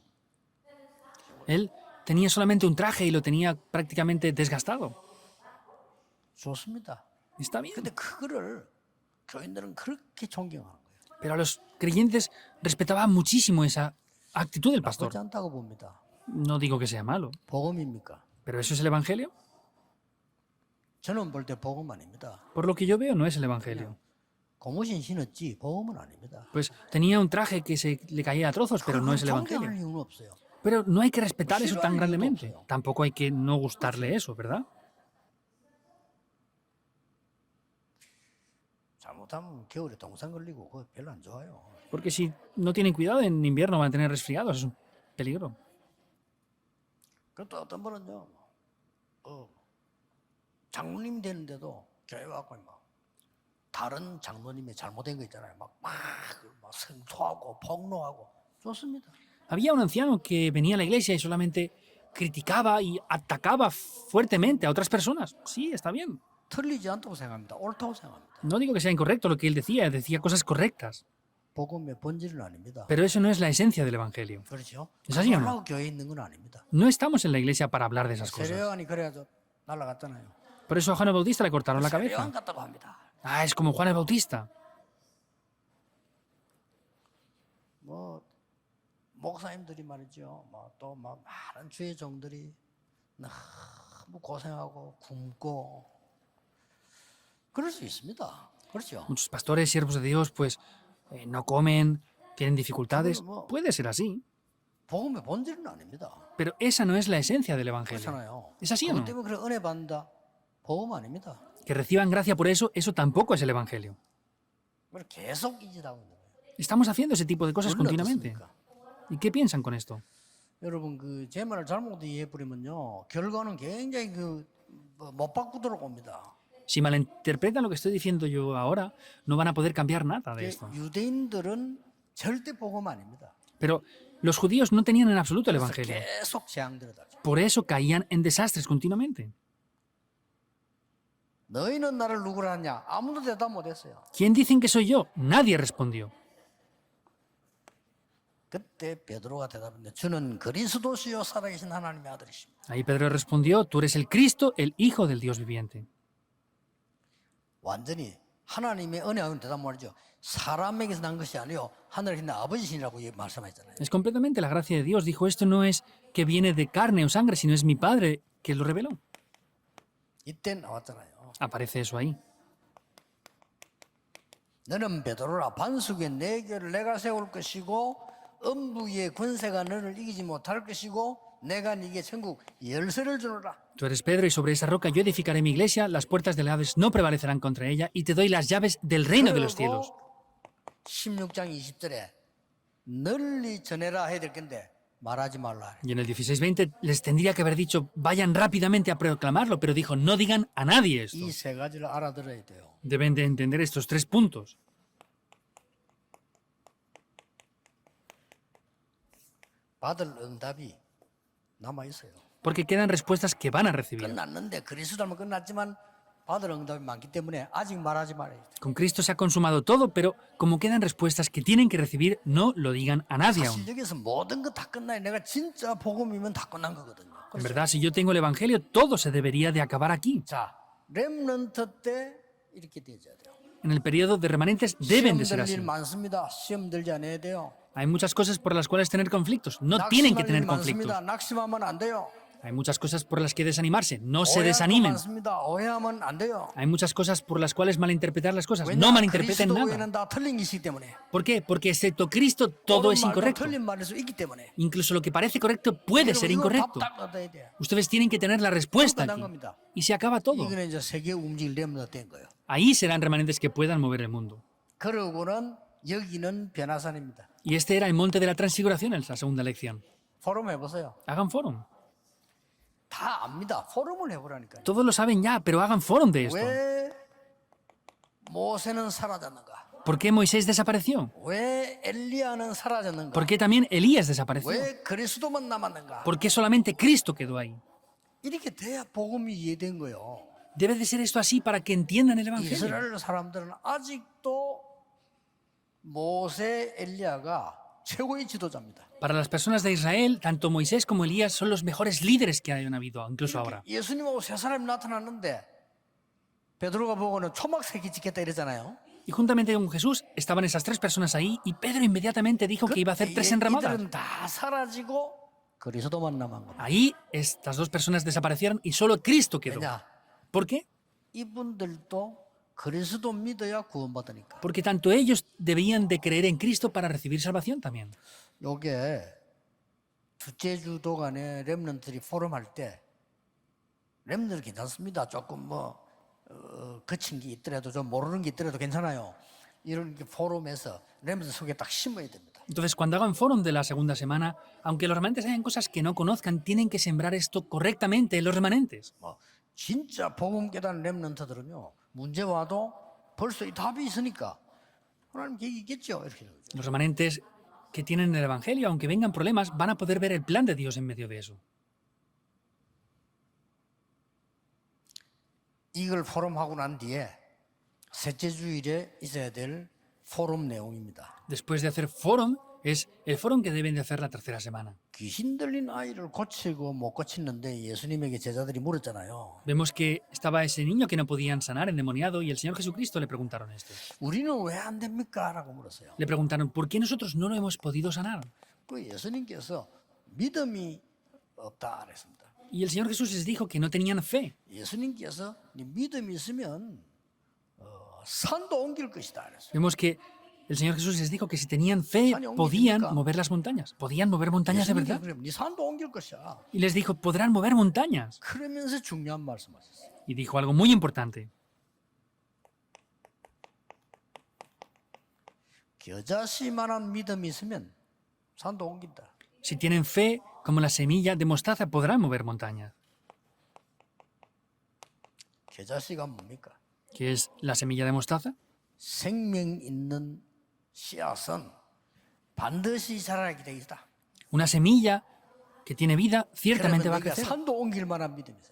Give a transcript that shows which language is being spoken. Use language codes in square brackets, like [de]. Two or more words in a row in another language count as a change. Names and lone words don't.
[es] Él tenía solamente un traje y lo tenía prácticamente desgastado. [ko] 좋습니다. [es] Está bien. [ko] 근데 그거를 교인들은 그렇게 존경하는 거예요. [es] Pero a los creyentes respetaban muchísimo esa actitud del pastor. [ko] 나쁘지 않다고 봅니다. [es] No digo que sea malo, [ko] 복음입니까? [es] pero ¿eso es el Evangelio? [ko] 저는 볼 때 복음 아닙니다. [es] Por lo que yo veo, no es el Evangelio. [ko] 고무신 신었지 복음은 아닙니다. [es] Pues tenía un traje que se le caía a trozos, pero no es el [ko] 존경할 [es] Evangelio. [ko] 이유는 없어요. [es] Pero no hay que respetar eso tan [ko] 싫어할 [es] grandemente. [ko] 이유도 없어요. [es] Tampoco hay que no gustarle eso, ¿verdad? [ko] 잘못하면 겨울에 동상 걸리고 그거 별로 안 좋아요. [es] Porque si no tienen cuidado, en invierno van a tener resfriados, es un peligro. [ko] 그것도 어떤 분은요, 장로님 되는데도 교회 와고 막 다른 장로님의 잘못된 거 있잖아요. 막 성토하고 폭로하고 좋습니다. [es] Había un anciano que venía a la iglesia y solamente criticaba y atacaba fuertemente a otras personas. Sí, está bien. [ko] 틀리지 않다고 생각합니다. 옳다고 생각합니다. [es] No digo que sea incorrecto lo que él decía cosas correctas. [ko] 복음의 본질은 아닙니다. [es] Pero eso no es la esencia del Evangelio. [ko] 그렇죠? [es] ¿Es así o no? [ko] 그러려고 교회에 있는 건 아닙니다. [es] No estamos en la iglesia para hablar de esas cosas. [ko] 세례요한이 그래야죠. 날아갔잖아요. [es] Por eso a Juan el Bautista le cortaron la cabeza. [ko] 세례요한 같다고 합니다. [es] Ah, es como Juan el Bautista. [ko] 뭐 목사님들이 말이죠. 또 많은 주의 종들이 너무 고생하고 굶고 그럴 수 있습니다. 그렇죠? [es] Muchos pastores, siervos de Dios, pues no comen, tienen dificultades. Puede ser así. [ko] 복음의 본질은 아닙니다. [es] Pero esa no es la esencia del Evangelio. [ko] 그렇잖아요. [es] ¿Es así o [ko] 그것 [es] no? [ko] 때문에 그래 은혜 받는다. 복음 아닙니다. [es] Que reciban gracia por eso, eso tampoco es el Evangelio. [ko] 그걸 계속 잊으라고 있는 거예요. [es] Estamos haciendo ese tipo de cosas [ko] 원래 [es] continuamente. [ko] 어떻습니까? [es] ¿Y qué piensan con esto? [ko] 여러분 제 말을 잘못 이해해 버리면요 결과는 굉장히 못 바꾸도록 옵니다. [es] Si malinterpretan lo que estoy diciendo yo ahora, no van a poder cambiar nada de esto. [ko] 유대인들은 절대 복음 아닙니다. [es] Pero los judíos no tenían en absoluto el [ko] 그래서 [es] Evangelio. [ko] 계속 재앙들어다. [es] Por eso caían en desastres continuamente. [ko] 너희는 나를 누구라 하냐? 아무도 대답 못했어요. [es] ¿Quién dicen que soy yo? Nadie respondió. [ko] 그때 베드로가 대답했는데 주는 그리스도시요 살아계신 하나님의 아들이십니다. [es] Ahí Pedro respondió, tú eres el Cristo, el Hijo del Dios viviente. [ko] 완전히 하나님의 은혜하고는 대답 말이죠. 사람에게서 난 것이 아니요 하늘에 있는 아버지시라고 말씀하셨잖아요. [es] Es completamente la gracia de Dios. Dijo, esto no es que viene de carne o sangre, sino es mi Padre que lo reveló. [ko] 이때 나왔잖아요. [es] Aparece eso ahí. [ko] 너는 베드로라 반석에 내 교를 내가 세울 것이고 음부의 권세가 너를 이기지 못할 것이고 내가 네게 천국 열쇠를 주노라. [es] Tú eres Pedro y sobre esa roca yo edificaré mi iglesia, las puertas del Hades no prevalecerán contra ella y te doy las llaves del reino de los cielos. [ko] 16장 20절에 널리 전해라 해야 될 건데 말하지 말라. [es] Y en el 16:20 les tendría que haber dicho, vayan rápidamente a proclamarlo, pero dijo, no digan a nadie esto. [ko] 이 세 가지를 알아들어야 돼요. [es] Deben de entender estos 3 puntos. [ko] 받을 응답이 남아 있어요. [es] porque quedan respuestas que van a recibir. [ko] 끝났는데 그리스도는 끝났지만 받을 응답이 많기 때문에 아직 말하지 말아야 돼. [es] Con Cristo se ha consumado todo, pero como quedan respuestas que tienen que recibir, no lo digan a nadie aún. [ko] 사실 여기서 모든 거 다 끝나요. 내가 진짜 복음이면 다 끝난 거거든요. [es] En verdad, si yo tengo el Evangelio, todo se debería de acabar aquí. [ko] 자, 렘넌트 때 이렇게 되어야 돼요. [es] En el periodo de remanentes deben [ko] 시험 [es] de ser [ko] 들 [es] así. [ko] 일 많습니다. 시험 들지 않아야 돼요. [es] Hay muchas cosas por las cuales tener conflictos. No tienen que [ko] 낙심할 일 [es] tener conflictos. [ko] 많습니다. 낙심하면 안 돼요. [es] Hay muchas cosas por las que desanimarse. No se [ko] 오해할 거 [es] desanimen. [ko] 많습니다. 오해하면 안 돼요. [es] Hay muchas cosas por las cuales malinterpretar las cosas. [ko] 왜냐? [es] No malinterpreten [ko] 그리스도 [es] nada. [ko] 외에는 다 틀린 것이기 때문에. [es] ¿Por qué? Porque excepto Cristo todo [ko] 옳은 [es] es [ko] 말도 [es] incorrecto. [ko] 틀린 말일 수 있기 때문에. [es] Incluso lo que parece correcto puede ser [ko] 여러분, 이거 [es] incorrecto. [ko] 답 얻어야 돼요. [es] Ustedes tienen que tener la respuesta [ko] 끝난 [es] aquí. [ko] 겁니다. [es] Y se acaba todo. [ko] 이거는 이제 세계 움직일 렘넌트 된 거예요. [es] Ahí serán remanentes que puedan mover el mundo. [ko] 그러고는 여기는 변화산입니다. [es] Y este era el monte de la transfiguración en la segunda lección. [ko] 포럼 해보세요. [es] Hagan fórum. [ko] 다 압니다. 포럼을 해보라니까요. [es] Todos lo saben ya, pero hagan fórum de esto. [ko] 왜 모세는 사라졌는가? [es] ¿Por qué Moisés desapareció? [ko] 왜 엘리야는 사라졌는가? [es] ¿Por qué también Elías desapareció? [ko] 왜 그리스도만 남았는가? [es] ¿Por qué solamente Cristo quedó ahí? [ko] 이렇게 돼야 복음이 이해된 거예요. [es] Debe de ser esto así para que entiendan el Evangelio. [ko] 이스라엘 사람들은 아직도 모세, 엘리야가 최고의 지도자입니다. [es] Para las personas de Israel, tanto Moisés como Elías son los mejores líderes que hayan habido, incluso ahora. [ko] 예수님하고 세 사람이 나타났는데 베드로가 보고는 초막새끼 짓겠다 이러잖아요. [es] Y juntamente con Jesús estaban esas tres personas ahí y Pedro inmediatamente dijo que iba a hacer tres enramadas. [ko] 이들은 다 사라지고 그리스도만 남은 겁니다. [es] Ahí estas dos personas desaparecieron y solo Cristo quedó. [ko] 왜냐? [es] ¿Por qué? [ko] 이분들도 그리스도 믿어야 구원받으니까. [es] Porque tanto ellos debían de creer en Cristo para recibir salvación también. [ko] 요게 둘째 주 동안에 렘넌트들이 포럼할 때 렘넌트 괜찮습니다. 조금 뭐 거친 게 있더라도 좀 모르는 게 있더라도 괜찮아요. 이런 게 포럼에서 렘넌트 속에 딱 심어야 됩니다. [es] Entonces, cuando hagan fórum de la segunda semana, aunque los remanentes hayan cosas que no conozcan, tienen que sembrar esto correctamente en los remanentes. [ko] 뭐 진짜 복음 깨달은 렘넌트들은요 문제 와도 벌써 이 답이 있으니까 하나님 계획이 있겠죠 이렇게 되죠. [es] Los remanentes que tienen el Evangelio, aunque vengan problemas, van a poder ver el plan de Dios en medio de eso. [ko] 이걸 포럼하고 난 뒤에 셋째 주일에 있어야 될 포럼 내용입니다. [es] Después de hacer fórum, es el fórum que deben de hacer la tercera semana. [ko] 귀신 들린 아이를 고치고 못 고치는데 예수님에게 제자들이 물었잖아요. [es] Vemos que estaba ese niño que no podían sanar, endemoniado, y el Señor Jesucristo le preguntaron esto. [ko] 우리는 왜 안 됩니까? 라고 물었어요. [es] Le preguntaron, ¿por qué nosotros no lo hemos podido sanar? [ko] 그 예수님께서 믿음이 없다 그랬습니다. [es] Y el Señor Jesús les dijo que no tenían fe. [ko] 예수님께서 네 믿음이 있으면 산도 옮길 것이다 그랬어요. [es] Vemos que el Señor Jesús les dijo que si tenían fe podían mover las montañas. Podían mover montañas de verdad. [ko] 그럼 네 산도 옮길 것이야. [es] Y les dijo, podrán mover montañas. [ko] 그러면서 중요한 말씀하셨어요. [es] Y dijo algo muy importante. [ko] 겨자씨만한 믿음이 있으면 산도 옮긴다. [es] Si tienen fe como la semilla de mostaza, podrán mover montañas. [ko] 겨자씨가 뭡니까? [es] ¿Qué es la semilla de mostaza? [ko] 생명 있는 씨앗은 반드시 자라게 돼 있다. [es] Una semilla que tiene vida [ko] 그러면 [es] ciertamente va a [ko] 네가 [es] crecer. [ko] 산도 옮길 만한 믿음이 있어요.